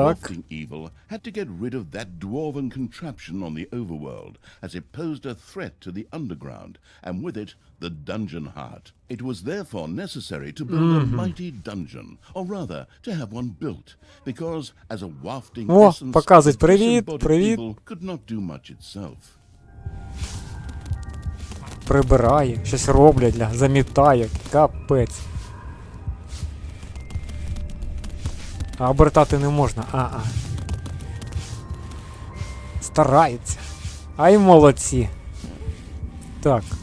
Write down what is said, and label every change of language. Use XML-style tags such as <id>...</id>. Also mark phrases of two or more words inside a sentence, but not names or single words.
<en>wafting evil had to get rid of that dwarven contraption on the overworld, as it posed a threat to the underground, and with it, the dungeon heart. It was therefore necessary to build a mighty dungeon, or rather, to have one built, because as a wafting О, essence,</en> <ru>показывать</ru> <en>the</en> <ru>привет,</ru> <en>disembodied</en> <ru>привет.</ru> <en>evil could not do much itself.</en> <uk>Прибирає, щось роблять, замітає. Капець. А обертати не можна. Стараються. Ай, молодці. Так.</uk>